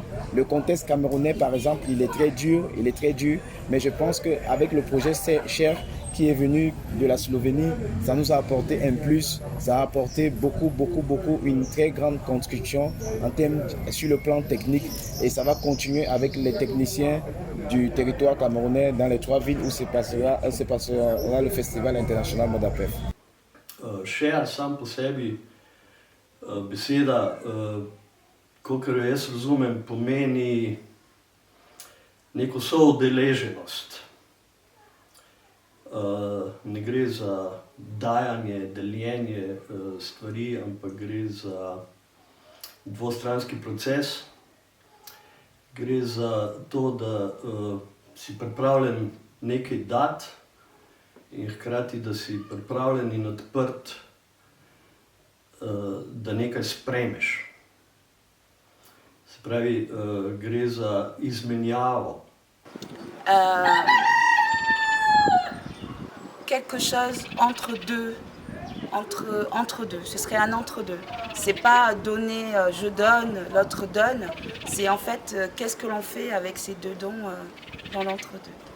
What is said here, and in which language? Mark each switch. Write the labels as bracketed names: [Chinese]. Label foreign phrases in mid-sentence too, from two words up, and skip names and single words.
[French] Le contexte camerounais, par exemple, il est très dur, mais je pense qu'avec le projet Cher, qui est venu de la Slovénie, ça nous a apporté un plus, ça a apporté beaucoup, une très grande construction en termes sur le plan technique et ça va continuer avec les techniciens du territoire camerounais dans les 3 villes où se passera le festival international Modapef. [Slovenian] Cher sam po sebi beseda, kolikor jo jaz razumem, pomeni neko soudeleženost. Ne gre za dajanje, deljenje stvari, ampak gre za dvostranski proces. Gre za to, da si pripravljen nekaj dati in hkrati, da si pripravljen in odprt, da nekaj sprejmeš. Se pravi, gre za izmenjavo. [French] Quelque chose entre deux. Ce serait un entre-deux. C'est pas donner, je donne, l'autre donne. C'est en fait, qu'est-ce que l'on fait avec ces deux dons dans l'entre-deux.